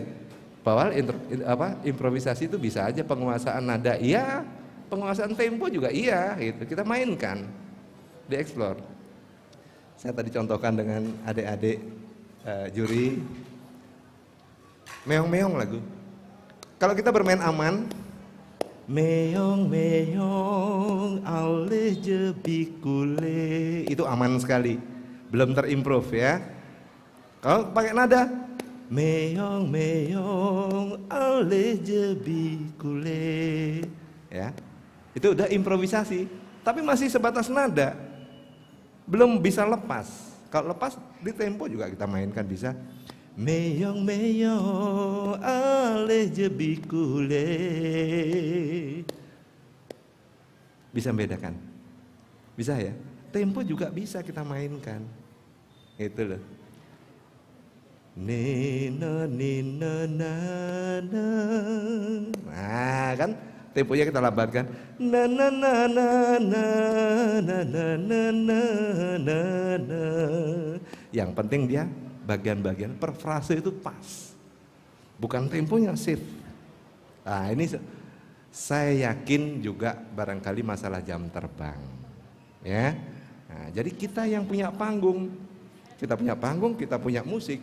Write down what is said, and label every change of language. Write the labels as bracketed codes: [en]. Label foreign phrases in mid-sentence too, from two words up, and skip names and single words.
[id] Bahwa improvisasi itu bisa aja penguasaan nada iya, penguasaan tempo juga iya gitu. Kita mainkan, dieksplor. Saya tadi contohkan dengan adik-adik juri meong-meong lagu. Kalau kita bermain aman, [ban] meong-meong aleh jebikule, [id] itu aman sekali, belum terimprove ya. Kalau pakai nada [ban] meong-meong aleh jebikule, [id] ya, itu udah improvisasi, tapi masih sebatas nada, belum bisa lepas. Kalau lepas di tempo juga kita mainkan bisa. [ban] Meong-meong aleh jebikule, [id] bisa membedakan, bisa ya. Tempo juga bisa kita mainkan, itu loh. Nina nina na na, nah kan temponya kita lambatkan. Na na na na na na na na na na na. Yang penting dia bagian-bagian per frase itu pas, bukan temponya shift. Nah ini saya yakin juga barangkali masalah jam terbang, ya. Nah, jadi kita yang punya panggung, kita punya musik.